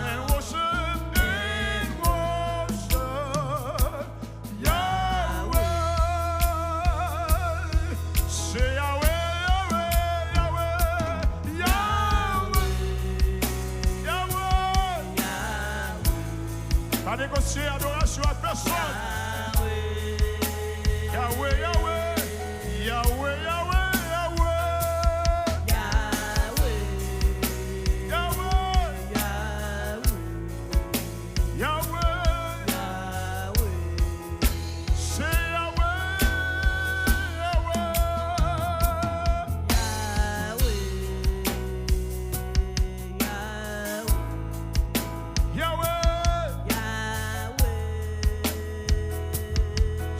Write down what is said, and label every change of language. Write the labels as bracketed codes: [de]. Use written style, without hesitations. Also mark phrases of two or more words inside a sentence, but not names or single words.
[en] and worship Yahweh. Say Yahweh, Yahweh, Yahweh, Yahweh. [fr] Pas négocier adoration à personne. [en] Yahweh, Yahweh, Yahweh, Yahweh, Yahweh. Yahweh, Yahweh. Say Yahweh, Yahweh, Yahweh.